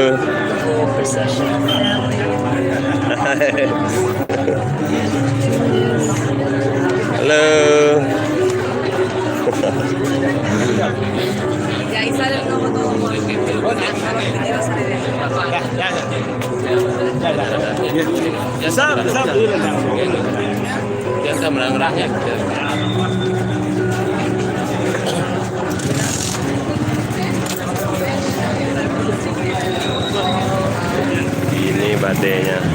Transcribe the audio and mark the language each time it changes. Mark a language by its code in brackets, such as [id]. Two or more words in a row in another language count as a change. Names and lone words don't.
[id] Halo. [es] Y ahí sale el logo todo. [id] Biasa menang-menangnya. Ini badainya.